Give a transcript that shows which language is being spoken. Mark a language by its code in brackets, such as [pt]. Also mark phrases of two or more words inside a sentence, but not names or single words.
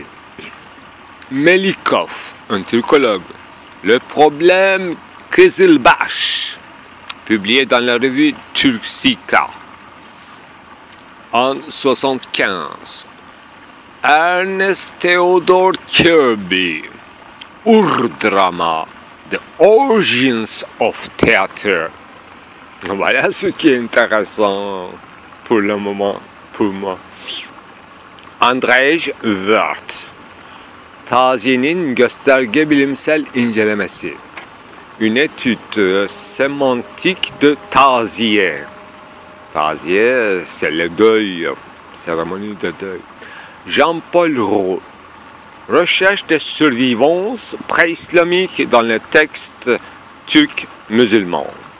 [fr] Melikov, un turcologue, Le problème Kızılbaş, publié dans la revue Turcica en 1975. Ernest Theodor Kirby, Urdrama, The Origins of Theatre. Voilà ce qui est intéressant pour le moment, pour moi. Andrzej Wörth, Taziyenin gösterge bilimsel incelemesi. Une étude sémantique de taziye. Taziye, c'est le deuil, cérémonie de deuil. Jean-Paul Roux, Recherche de survivance pré-islamique dans les textes turcs musulmans.